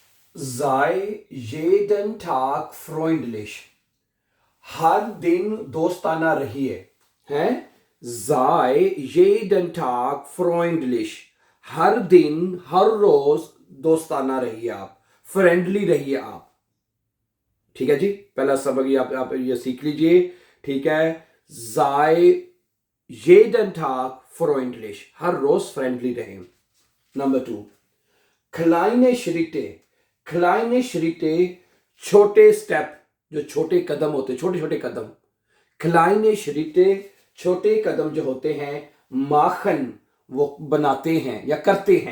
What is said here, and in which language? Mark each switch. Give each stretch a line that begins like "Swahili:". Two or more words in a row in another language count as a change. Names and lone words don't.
German: Sei jeden Tag freundlich.
Hindi: हर दिन दोस्ताना रहिए हैं. Sei jeden Tag freundlich. हर दिन हर रोज दोस्ताना रहिए आप, फ्रेंडली रहिए आप. ठीक है जी, पहला सबक ये आप ये सीख लीजिए. ठीक है,
German: sei jeden Tag freundlich.
Hindi: हर रोज फ्रेंडली रहें. नंबर 2,
German: kleine Schritte. kleine Schritte
Hindi: छोटे स्टेप, जो छोटे कदम होते, छोटे छोटे कदम.
German: kleine Schritte
Hindi: छोटे कदम जो होते हैं, machen वो बनाते हैं या करते हैं.